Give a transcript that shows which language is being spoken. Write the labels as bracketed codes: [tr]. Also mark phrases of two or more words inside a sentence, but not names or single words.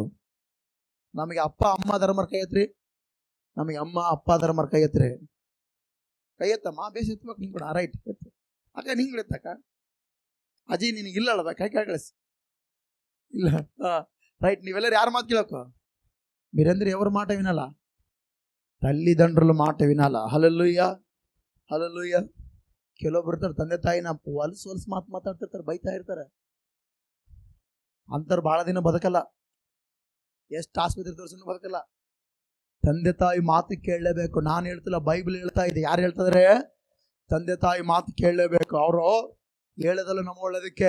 [kn] ನಮಗೆ ಅಪ್ಪ ಅಮ್ಮ ಧರ್ಮರ ಕೈ ಎತ್ರಿ. ನಮಗೆ ಅಮ್ಮ ಅಪ್ಪ ಧರ್ಮರ ಕೈ ಎತ್ರಿ. ಕೈ ಎತ್ತಮ್ಮ, ಬೇಸ್ ಎತ್ಬೇಕು. ನಿಂಗೆ ಕೂಡ ರೈಟ್ ಎತ್ತು ಅಕ್ಕ, ನಿಂಗೆ ಎತ್ತಕ್ಕ. ಅಜ್ಜಿ ನಿನಗಿಲ್ಲ ಅಲ್ವ? ಕೈ ಕಳಿಸಿ. ಇಲ್ಲ, ರೈಟ್. ನೀವೆಲ್ಲರೂ ಯಾರ ಮಾತು ಕೇಳಬೇಕು? [te] మీరందరూ ఎవరి మాట వినాలా? తల్లిదండ్రుల మాట వినాలా? హల్లెలూయా, హల్లెలూయా. [kn] ಕೆಲವೊಬ್ರು ಇರ್ತಾರೆ ತಂದೆ ತಾಯಿನ ಹೊಲಸು ಮಾತಾಡ್ತಿರ್ತಾರೆ, ಬೈತಾ ಇರ್ತಾರೆ. ಅಂತಾರೆ ಬಹಳ ದಿನ ಬದುಕಲ್ಲ, ಎಷ್ಟು ಆಸ್ಪತ್ರೆ ತೋರಿಸಿದ್ರು ಬದುಕಲ್ಲ. ತಂದೆ ತಾಯಿ ಮಾತು ಕೇಳಲೇಬೇಕು. ನಾನು ಹೇಳ್ತಿಲ್ಲ, ಬೈಬಲ್ ಹೇಳ್ತಾ ಇದೆ. ಯಾರು ಹೇಳ್ತಿದ್ರೆ? ತಂದೆ ತಾಯಿ ಮಾತು ಕೇಳಲೇಬೇಕು. ಅವರು ಹೇಳೋದಲ್ಲ ನಮ್ಮ ಒಳ್ಳೇದಕ್ಕೆ.